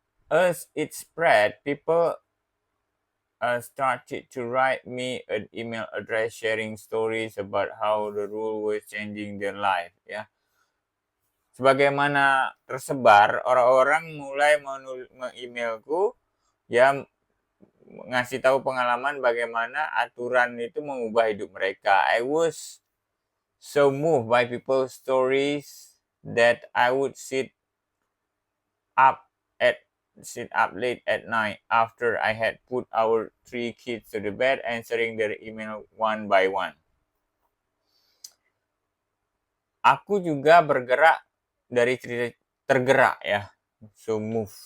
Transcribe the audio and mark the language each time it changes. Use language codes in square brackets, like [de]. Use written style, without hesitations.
[en] As it spread, people started to write me an email address sharing stories about how the rule was changing their life, ya. [id] Sebagaimana tersebar, orang-orang mulai emailku, ya, ngasih tahu pengalaman bagaimana aturan itu mengubah hidup mereka. [en] I was so moved by people's stories that I would sit up late at night after I had put our 3 kids to the bed, answering their email one by one. [id] Aku juga bergerak dari cerita tergerak, ya. [en] So move.